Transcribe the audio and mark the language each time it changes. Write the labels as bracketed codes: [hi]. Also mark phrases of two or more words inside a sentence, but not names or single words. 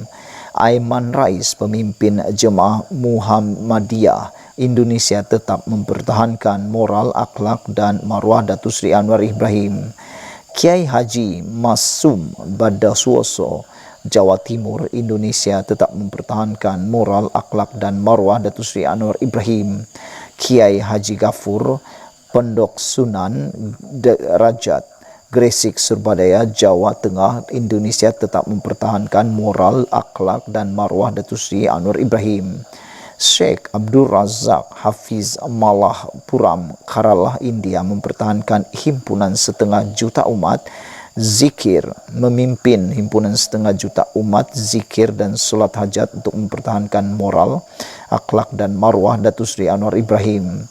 [ms] Aiman Rais, pemimpin Jemaah Muhammadiyah Indonesia tetap mempertahankan moral, akhlak dan marwah Datuk Seri Anwar Ibrahim. Kiai Haji Masum Badasuoso, Jawa Timur, Indonesia tetap mempertahankan moral, akhlak dan marwah Datuk Seri Anwar Ibrahim. Kiai Haji Gafur, Pondok Sunan Derajat, Gresik, Surabaya, Jawa Tengah, Indonesia tetap mempertahankan moral, akhlak dan marwah Datuk Seri Anwar Ibrahim. Sheikh Abdul Razak Hafiz Malahpuram, Kerala, India mempertahankan himpunan 1,5 juta umat zikir, memimpin himpunan 1,5 juta umat zikir dan solat hajat untuk mempertahankan moral, akhlak dan marwah Datuk Seri Anwar Ibrahim.